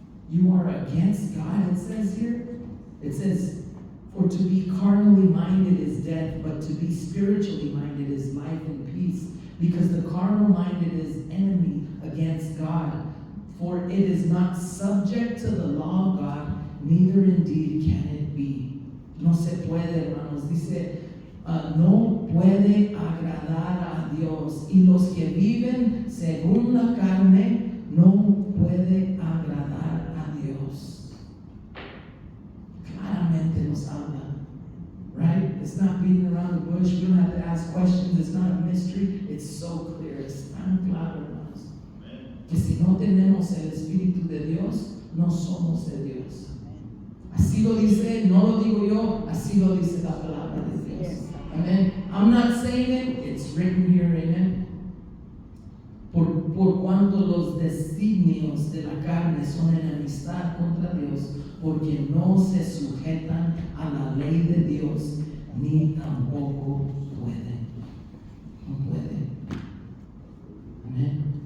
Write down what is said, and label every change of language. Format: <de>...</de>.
<en>You are against God, it says here. It says, for to be carnally minded is death, but to be spiritually minded is life and peace. Because the carnal minded is enemy against God. For it is not subject to the law of God, neither indeed can it be.</en> <es>No se puede, hermanos. Dice, no puede agradar a Dios. Y los que viven según la carne, no puede agradar a Dios. Claramente nos habla, right?</es> <en>It's not beating around the bush. We don't have to ask questions. It's not a mystery. It's so clear.</en> <es>Es tan claro, hermanos, que si no tenemos el Espíritu de Dios, no somos de Dios. Así lo dice, no lo digo yo, así lo dice la palabra de Dios.</es> <en>Amen. I'm not saying it, it's written here, amen.</en> <es>Por cuanto los designios de la carne son enemistad contra Dios, porque no se sujetan a la ley de Dios, ni tampoco pueden. No pueden. Amén.</es>